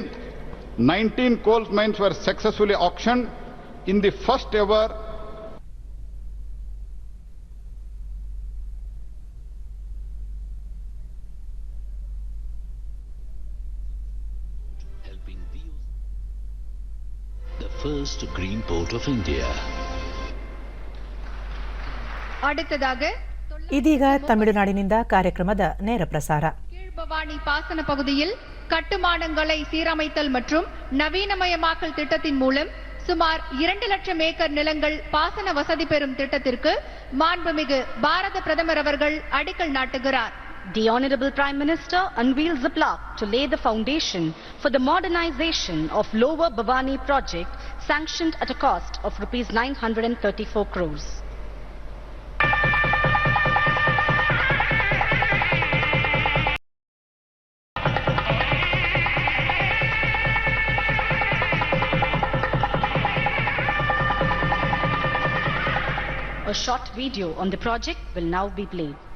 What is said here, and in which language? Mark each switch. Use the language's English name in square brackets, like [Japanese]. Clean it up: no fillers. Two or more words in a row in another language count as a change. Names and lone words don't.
[English] 19 coal mines were successfully auctioned in the first ever first green port of India. [Kannada] ಇದೀಗ ತಮಿಳುನಾಡಿನಿಂದ ಕಾರ್ಯಕ್ರಮದ ನೇರ ಪ್ರಸಾರ. [Tamil] கீழ்பவானி பாசன பகுதியில் கட்டுமானங்களை சீரமைத்தல் மற்றும் நவீனமயமாக்கல் திட்டத்தின் மூலம் சுமார் 2 லட்சம் ஏக்கர் நிலங்கள் பாசன வசதி பெறும் திட்டத்திற்கு மாண்புமிகு பாரத பிரதமர் அவர்கள் அடிக்கல் நாட்டுகிறார். [English] The Honorable Prime Minister unveils the plaque to lay the foundation for the modernization of Lower Bhavani project sanctioned at a cost of Rs 934 crores. A short video on the project will now be played.